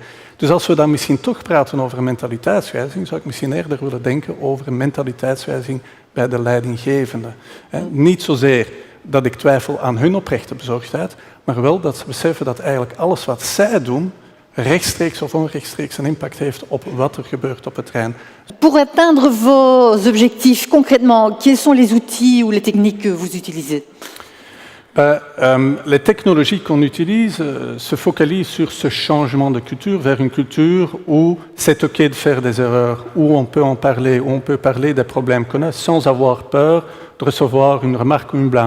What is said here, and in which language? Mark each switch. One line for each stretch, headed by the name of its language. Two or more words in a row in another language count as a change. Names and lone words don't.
Dutch: Dus als we dan misschien toch praten over een mentaliteitswijziging, zou ik misschien eerder willen denken over een mentaliteitswijziging bij de leidinggevenden. Niet zozeer dat ik twijfel aan hun oprechte bezorgdheid, maar wel dat ze beseffen dat eigenlijk alles wat zij doen rechtstreeks of onrechtstreeks een impact heeft op wat er gebeurt op het terrein.
French: Pour atteindre vos objectifs concrètement, quels sont les outils ou les techniques que vous utilisez? Les technologies qu'on utilise se focalisent sur ce changement de culture vers une culture où c'est OK de faire des erreurs, où on peut en parler, où on peut parler des problèmes qu'on a sans avoir peur de recevoir une remarque ou une blâme.